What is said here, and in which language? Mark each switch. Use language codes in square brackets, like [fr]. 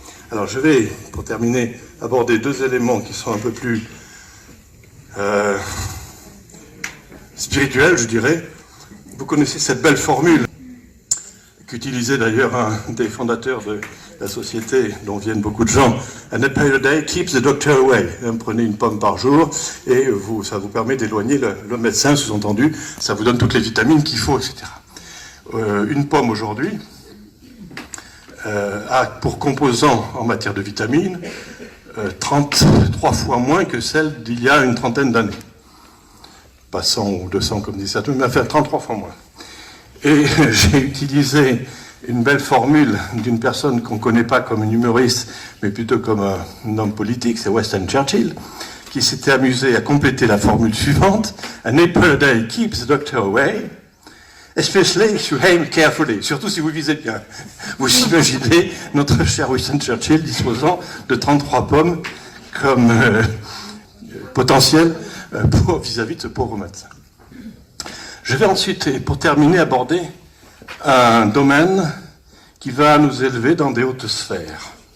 [fr] Alors je vais, pour terminer, aborder 2 éléments qui sont un peu plus spirituel, je dirais. Vous connaissez cette belle formule qu'utilisait d'ailleurs un des fondateurs de la société dont viennent beaucoup de gens. [en] An apple a day keeps the doctor away. [fr] Prenez une pomme par jour et ça vous permet d'éloigner le médecin, sous-entendu, ça vous donne toutes les vitamines qu'il faut, etc. Une pomme aujourd'hui a pour composant en matière de vitamines 33 fois moins que celle d'il y a une trentaine d'années. Pas 100 ou 200 comme dit ça, mais enfin 33 fois moins. Et j'ai utilisé une belle formule d'une personne qu'on ne connaît pas comme un humoriste, mais plutôt comme un homme politique, c'est Winston Churchill, qui s'était amusé à compléter la formule suivante. [en] An apple a day keeps the doctor away, especially if you aim carefully. [fr] Surtout si vous visez bien. Vous imaginez notre cher Winston Churchill disposant de 33 pommes comme potentiel vis-à-vis de ce pauvre médecin. Je vais ensuite, et pour terminer, aborder un domaine qui va nous élever dans des hautes sphères.